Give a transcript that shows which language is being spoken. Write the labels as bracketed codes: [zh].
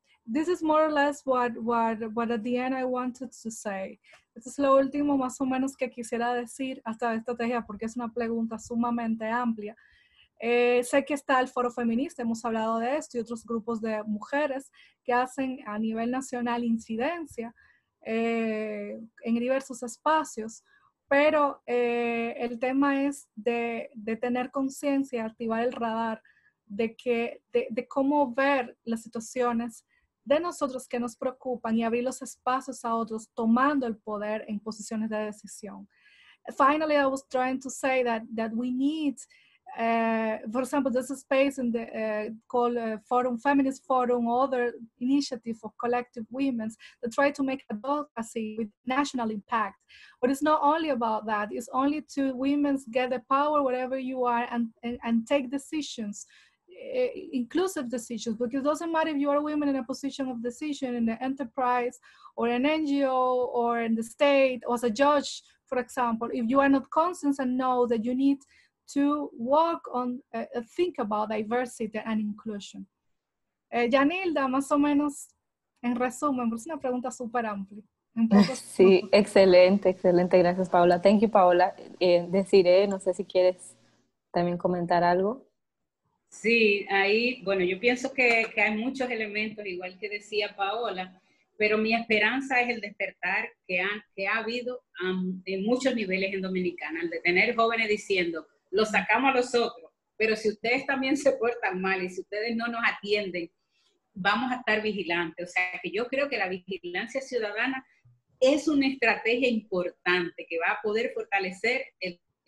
[en] This is more or less what at the end I wanted to say. [es] Esto es lo último más o menos que quisiera decir hasta esta estrategia, porque es una pregunta sumamente amplia. Sé que está el Foro Feminista, hemos hablado de esto, y otros grupos de mujeres que hacen a nivel nacional incidencia en diversos espacios, pero el tema es de tener conciencia, activar el radar de cómo ver las situaciones de nosotros que nos preocupan y abrir los espacios a otros tomando el poder en posiciones de decisión. [en] Finally, I was trying to say that we need, for example, there's a space in the called Forum, Feminist Forum, other initiative of collective women that try to make advocacy with national impact. But it's not only about that. It's only to women get the power wherever you are and take decisions, inclusive decisions, because it doesn't matter if you are a woman in a position of decision in the enterprise or an NGO or in the state or as a judge, for example. If you are not conscious and know that you need to work on, think about diversity and inclusion. [es] Yanilda, más o menos en resumen, porque es una pregunta súper amplia. Sí, excelente, gracias Paola. [en] Thank you, Paola. [es] Desiree, no sé si quieres también comentar algo. Sí, ahí, bueno, yo pienso que hay muchos elementos, igual que decía Paola, pero mi esperanza es el despertar que ha habido en muchos niveles en Dominicana, el de tener jóvenes diciendo, lo sacamos a los otros, pero si ustedes también se portan mal y si ustedes no nos atienden, vamos a estar vigilantes. O sea, que yo creo que la vigilancia ciudadana es una estrategia importante que va a poder fortalecer el